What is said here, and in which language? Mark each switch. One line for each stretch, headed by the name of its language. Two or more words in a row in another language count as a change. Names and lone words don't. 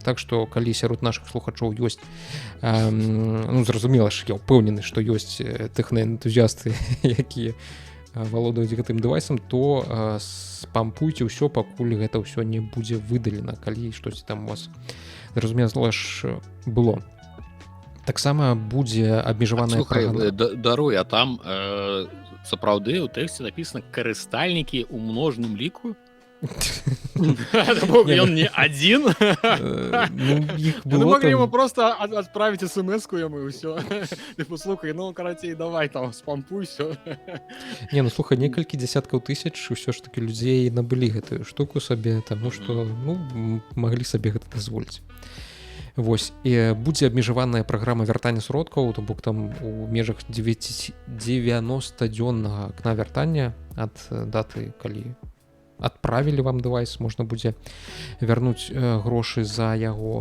Belarusian: Так што, калі сярод нашых слухачоў ёсць, зразумела ж, я ўпэўнены, што ёсць тэхнаэнтузіасты, якія валодаюць гэтым дэвайсам, то спампуйце ўсё, пакуль гэта ўсё не будзе выдалена, калі штосьці там у вас, зразумела ж, было. Таксама будзе абмежаваная праграма. Даруй, а там сапраўды ў тэксце напісана карыстальнікі ў множным ліку? Ён не адзін? Ну,
Russian: могли ему просто отправить смс-ку ему и все.
Belarusian: Ты послухай, ну, карацей, давай там, спампуй, все. Не, ну, слухай, некалькі дзясяткаў тысяч ўсё ж таки людзей набылі гэтую штуку сабе, таму што, ну, маглі сабе гэта дазволіць. Вось, і будзе абмежаваная праграма вяртання сродкаў, то бок там у межах 90-дзённага акна вяртання ад даты, калі адправілі вам дэвайс, можна будзе вярнуць грошы за яго.